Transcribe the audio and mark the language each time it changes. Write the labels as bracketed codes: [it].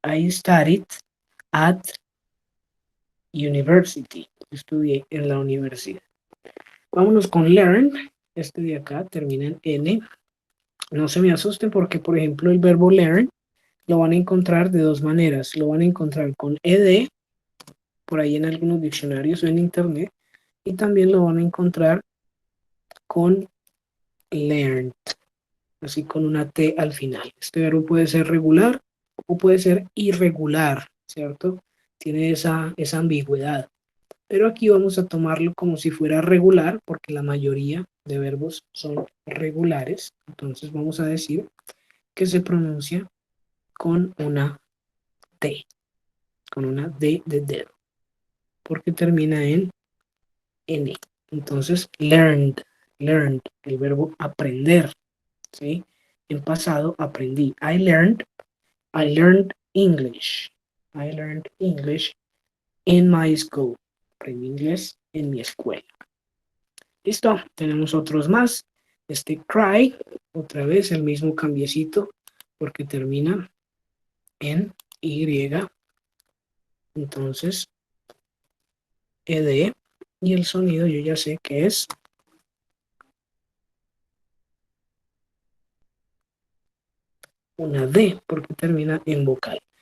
[en] I studied at university. [es] Estudié en la universidad. Vámonos con learn. Este de acá termina en N. No se me asusten porque, por ejemplo, el verbo learn lo van a encontrar de dos maneras. Lo van a encontrar con ed, por ahí en algunos diccionarios o en internet, y también lo van a encontrar con learned, así con una T al final. Este verbo puede ser regular o puede ser irregular, ¿cierto? Tiene esa ambigüedad. Pero aquí vamos a tomarlo como si fuera regular, porque la mayoría de verbos son regulares. Entonces vamos a decir que se pronuncia con una T, con una D de dedo, porque termina en N. Entonces, learned, el verbo aprender, ¿sí? En pasado aprendí. [en] I learned English. I learned English in my school. [es] Aprendí inglés en mi escuela. Listo, tenemos otros más. Cry, otra vez el mismo cambiecito, porque termina en Y. Entonces, ed, y el sonido yo ya sé que es una D, porque termina en vocal.